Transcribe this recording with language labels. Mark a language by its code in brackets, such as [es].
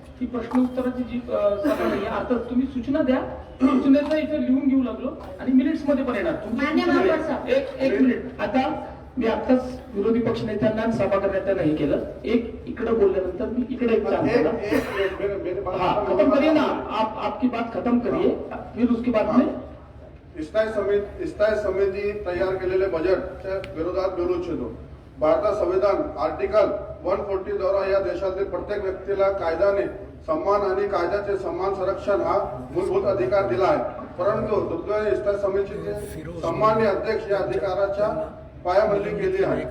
[mr] ही प्रश्न उत्तराची जी सभा नाही आता तुम्ही सूचना द्या. सूचनेचं इथे लिहून घेऊ लागलो आणि मिनिट्स मध्ये पण येणार. मान्य महापौर साहेब. एक मिनिट. आता मी आताच विरोधी पक्ष नेत्यांना आणि सभागृह नेत्यांना हे केलं. एक इकडे बोलल्यानंतर मी इकडे एक चान्स दिला. [hi] हाँ खत्म करिए ना आप, आपकी बात खत्म करिए, फिर उसके बाद में [mr] स्थायी समिती तयार केलेले बजेटच्या विरोधात बोलू इच्छितो. भारतात संविधान आर्टिकल 140 द्वारा या देशातील प्रत्येक व्यक्तीला कायद्याने सन्मान आणि कायद्याचे समान संरक्षण हा मूलभूत अधिकार दिला आहे. परंतु दुर्दैवाने स्थायी समितीचे सामान्य अध्यक्ष या अधिकाराच्या पायमल्ली केली आहे.